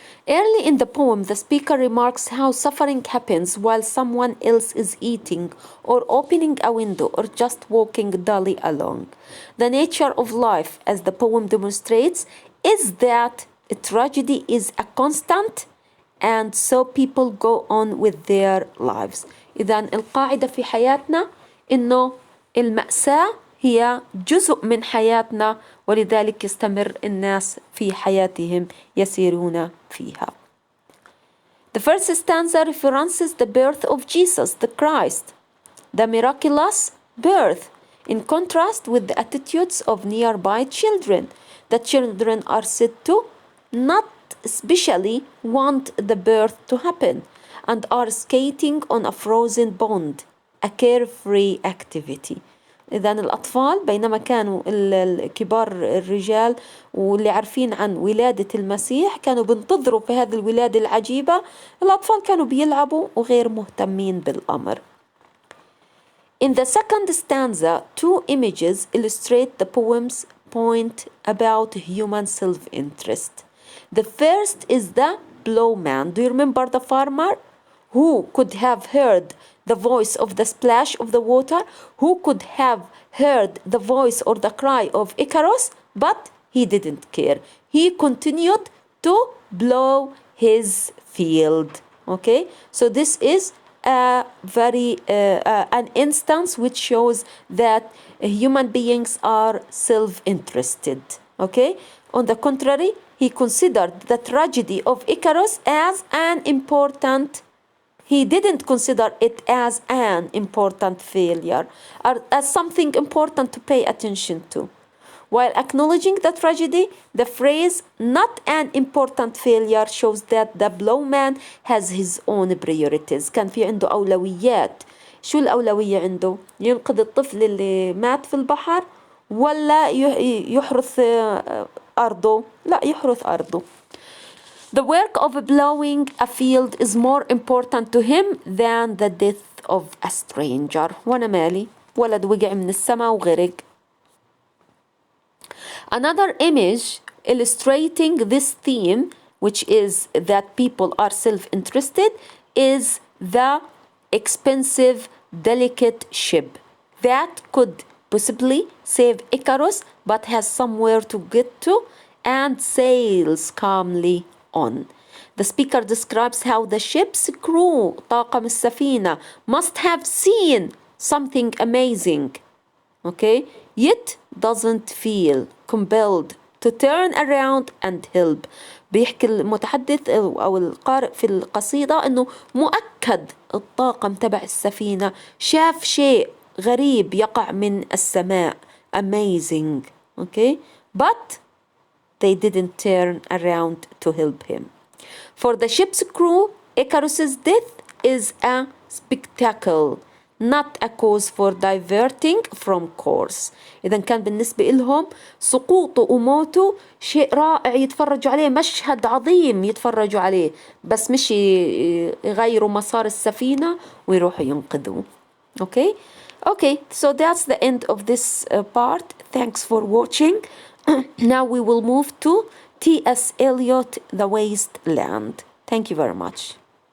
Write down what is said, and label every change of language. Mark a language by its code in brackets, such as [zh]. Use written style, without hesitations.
[en] Early in the poem, the speaker remarks how suffering happens while someone else is eating or opening a window or just walking dully along. The nature of life, as the poem demonstrates, is that tragedy is a constant, and so people go on with their lives. [ar] إذن القاعدة في حياتنا إنه المأساة هي جزء من حياتنا، ولذلك يستمر الناس في حياتهم يسيرون فيها. [en] The first stanza references the birth of Jesus, the Christ, the miraculous birth, in contrast with the attitudes of nearby children. The children are said to not especially want the birth to happen and are skating on a frozen pond, a carefree activity. [ar] إذن الأطفال بينما كانوا الكبار الرجال واللي عارفين عن ولادة المسيح كانوا بينتظروا في هذه الولادة العجيبة، الأطفال كانوا بيلعبوا وغير مهتمين بالأمر. [en] In the second stanza, two images illustrate the poem's point about human self-interest. The first is the plowman. Do you remember the farmer who could have heard the voice of the splash of the water, who could have heard the voice or the cry of Icarus, but he didn't care. He continued to plow his field. Okay, so this is a very an instance which shows that human beings are self-interested. Okay, on the contrary, he considered the tragedy of Icarus as an important. He didn't consider it as an important failure or as something important to pay attention to. While acknowledging the tragedy, the phrase not an important failure shows that the plowman has his own priorities. [ar] كان في عنده أولويات. شو الأولوية عنده؟ ينقذ الطفل اللي مات في البحر ولا يحرث أرضه؟ لا، يحرث أرضه. [en] The work of plowing a field is more important to him than the death of a stranger. [ar] وأنا مالي، ولد وقع من السماء وغرق. [en] Another image illustrating this theme, which is that people are self-interested, is the expensive, delicate ship that could possibly save Icarus but has somewhere to get to and sails calmly on. The speaker describes how the ship's crew, [ar] طاقم السفينة, [en] must have seen something amazing, okay, yet doesn't feel compelled to turn around and help. [ar] بيحكي المتحدث أو القارئ في القصيدة أنه مؤكد الطاقم تبع السفينة شاف شيء غريب يقع من السماء, [en] amazing, okay, but they didn't turn around to help him. For the ship's crew, Icarus's death is a spectacle, not a cause for diverting from course. [ar] إذا كان بالنسبة لهم سقوطه وموته شيء رائع يتفرجوا عليه، مشهد عظيم يتفرجوا عليه، بس مش يغيروا مسار السفينة ويروحوا ينقذوه. [en] Okay? Okay, so that's the end of this part. Thanks for watching. Now we will move to T.S. Eliot, The Wasteland. Thank you very much.